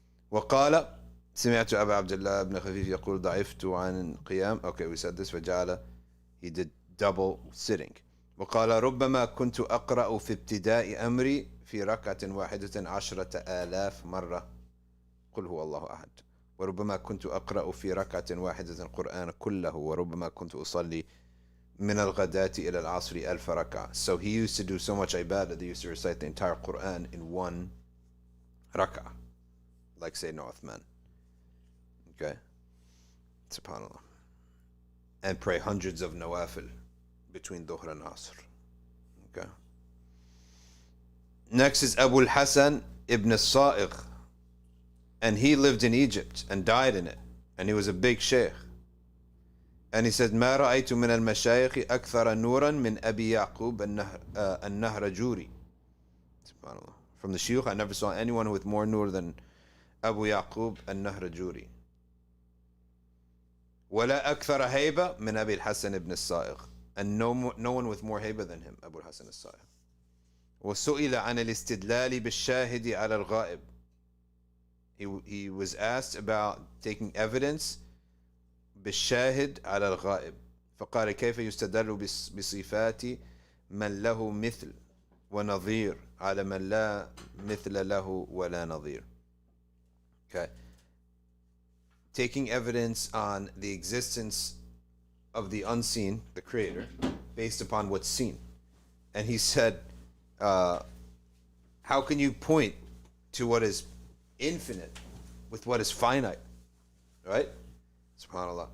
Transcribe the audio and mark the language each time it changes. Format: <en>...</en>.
<ar>وقال سمعت أبا عبد الله بن خفيف يقول ضعفت عن القيام.</ar> <en>Okay, we said this.</en> <ar>فجعل,</ar> <en>he did double sitting.</en> <ar>وقال ربما كنت أقرأ في ابتداء أمري في ركعة واحدة 10,000 مرة قل هو الله أحد وربما كنت أقرأ في ركعة واحدة القرآن كله وربما كنت أصلي من الغداة إلى العصر 1000 ركعة.</ar> <en>So he used to do so much ibadah that he used to recite the entire Quran in 1 rak'ah, like Sayyidina Uthman. Okay, subhanallah, and pray hundreds of nawafil between Dhuhr and Asr. Okay. Next is Abu al-Hasan ibn al-Sa'igh, and he lived in Egypt and died in it, and he was a big sheikh. And he said,</en> <ar>ما رأيت من المشايخ أكثر نورا من أبي يعقوب النهرجوري.</ar> <en>SubhanAllah. From the shuyukh, I never saw anyone with more nur than Abu Yaqub al-Nahrajuri.</en> <ar>ولا أكثر هيبة من أبي الحسن ibn al-Sa'igh.</ar> <en>And no one with more haiba than him, Abu al-Hasan al-Sa'igh.</en> <ar>وسئل عن الاستدلال بالشاهد على الغائب.</ar> <en>He was asked about taking evidence</en> <ar>بالشاهد على الغائب. فقال كيف يستدل بصفات من له مثل ونظير على من لا مثل له ولا نظير.</ar> <en>Okay. Taking evidence on the existence of the unseen, the creator, based upon what's seen. And he said, how can you point to what is infinite with what is finite? Right? SubhanAllah.</en>